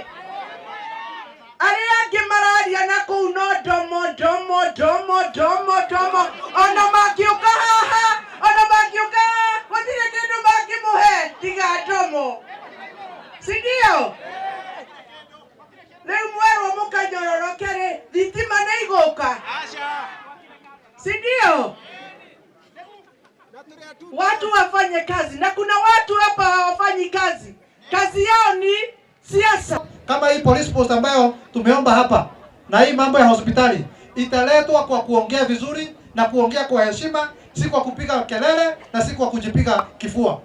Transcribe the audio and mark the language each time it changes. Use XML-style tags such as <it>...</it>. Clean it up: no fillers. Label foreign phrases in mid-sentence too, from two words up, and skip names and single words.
<ki>Aria angi mararia na kuu no domo ona makiuka haha gutire kindu mangimuhe tiga domo, sindio? Riu mwerwo mukanyororokere thitima ni iguka, sindio?</ki> <sw>Watu wafanye kazi, na kuna watu hapa hawafanyi kazi. Kazi yao ni siasa. Kama hii</sw> <en>police post</en> <sw>ambayo tumeomba hapa na hii mambo ya hospitali italetwa kwa kuongea vizuri na kuongea kwa heshima, si kwa kupiga kelele na si kwa kujipiga kifua.</sw>